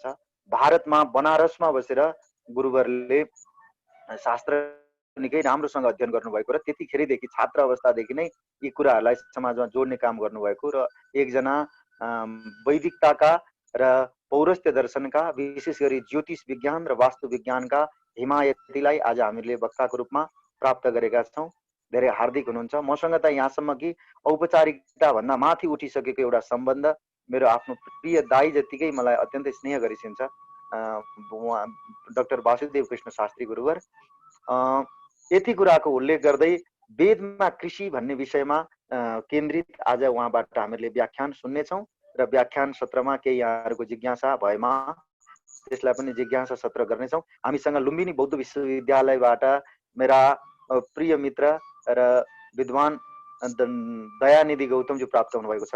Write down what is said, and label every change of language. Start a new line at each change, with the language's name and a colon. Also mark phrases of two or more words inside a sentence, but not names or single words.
Nepali: भारतमा बनारसमा बसेर गुरुवरले शास्त्र निकै राम्रोसँग अध्ययन गर्नुभएको र त्यतिखेरदेखि छात्र अवस्थादेखि नै यी कुराहरूलाई समाजमा जोड्ने काम गर्नुभएको र एकजना वैदिकताका र पौरस्त्य दर्शनका, विशेष गरी ज्योतिष विज्ञान र वास्तु विज्ञानका हिमायतीलाई आज हामीले वक्ताको रूपमा प्राप्त गरेका छौँ। धेरै हार्दिक हुनुहुन्छ। मसँग त यहाँसम्म कि औपचारिकता भन्दा माथि उठिसकेको एउटा सम्बन्ध, मेरो आफ्नो प्रिय दाई जत्तिकै मलाई अत्यन्तै स्नेह गरिसिन्छ डाक्टर वासुदेव कृष्ण शास्त्री गुरुवर। यति कुराको उल्लेख गर्दै वेदमा कृषि भन्ने विषयमा केन्द्रित आज उहाँबाट हामीले व्याख्यान सुन्नेछौँ र व्याख्यान सत्रमा केही यहाँहरूको जिज्ञासा भएमा त्यसलाई पनि जिज्ञासा सत्र गर्नेछौँ। हामीसँग लुम्बिनी बौद्ध विश्वविद्यालयबाट मेरा प्रिय मित्र र विद्वान दयानिधि गौतमज्यू प्राप्त हुनुभएको छ।